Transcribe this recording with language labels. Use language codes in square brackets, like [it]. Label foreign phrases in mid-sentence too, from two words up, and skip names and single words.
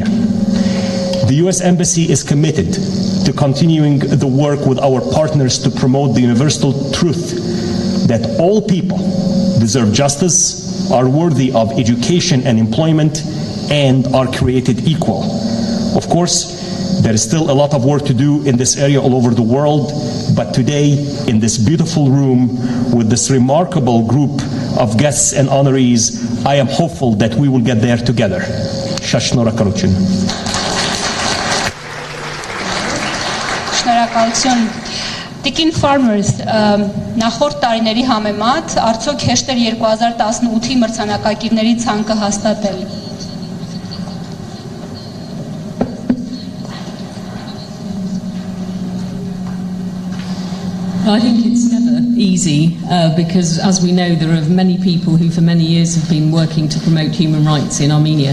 [en] The US Embassy is committed to continuing the work with our partners to promote the universal truth that all people deserve justice, are worthy of education and employment, and are created equal. Of course, there is still a lot of work to do in this area all over the world, but today, in this beautiful room, with this remarkable group of guests and honorees, I am hopeful that we will get there together. [hy] Շնորհակալություն. Շնորհակալություն։ Տիկին Farmers, նախորդ տարիների համեմատ արդյոք հեշտ էր 2018-ի մրցանակակիրների ցանկը հաստատել։ [en] I think it's never easy because, as we know, there are many people who for many years have been working to promote human rights in Armenia.